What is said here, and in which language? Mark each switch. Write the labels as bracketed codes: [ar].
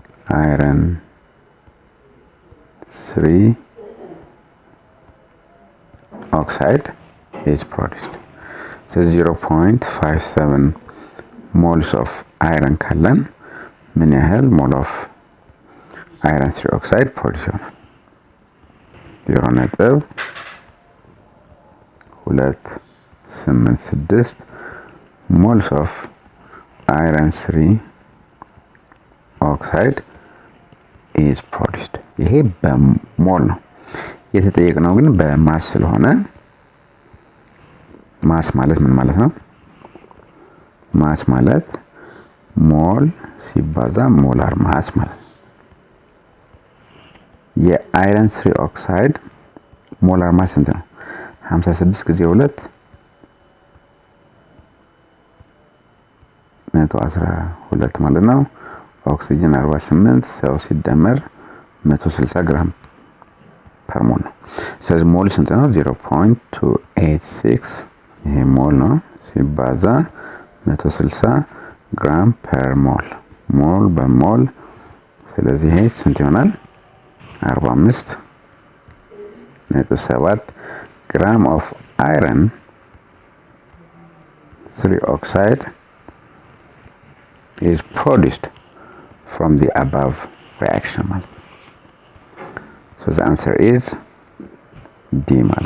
[en] iron 3 oxide is produced. So 0.57 moles of iron [am] ካለን ምን ያህል ሞል ኦፍ iron 3 oxide ፕሮዲውስ ይሆናል? [en] 0.286 moles of iron 3 oxide is produced. [am] ይሄ በሞል ነው የተጠየቅነው፣ ግን በማስ ስለሆነ ማስ ማለት ምን ማለት ነው? ማስ ማለት ሞል ሲባዛ ሞላር ማስ ማለት ነው። የአይረን 3 ኦክሳይድ ሞላር ማስ ስንት ነው? 56 ጊዜ 2 112 ማለት ነው። ኦክሲጅን 48 ሰው ሲደመር 160 ግራም ፐር ሞል ነው። ስለዚህ ሞል ስንት ነው? 0.286 ይሄ ሞል ነው ሲባዛ 160 ግራም ፐር ሞል፣ ሞል በሞል። ስለዚህ ይሄ ስንት ይሆናል? [en] 45.7 gram of iron 3 oxide is produced from the above reaction. So the answer is D.